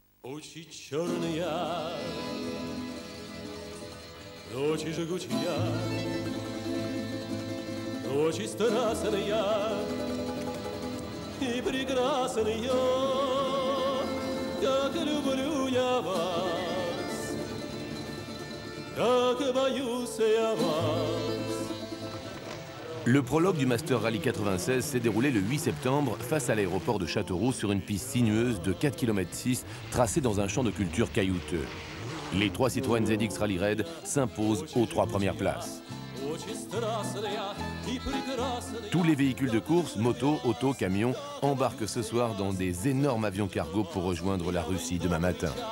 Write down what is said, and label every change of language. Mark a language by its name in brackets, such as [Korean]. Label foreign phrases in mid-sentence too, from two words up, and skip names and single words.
[Russian] Очи черные, очи жгучие, очи страстные и прекрасные, как люблю я вас, как боюсь я вас. [French] Le prologue du Master Rally 96 s'est déroulé le 8 septembre face à l'aéroport de Châteauroux sur une piste sinueuse de 4,6 km tracée dans un champ de culture caillouteux. Les 3 Citroën ZX Rally Raid s'imposent aux 3 premières places. Tous les véhicules de course, motos, autos, camions, embarquent ce soir dans des énormes avions cargo pour rejoindre la Russie demain matin.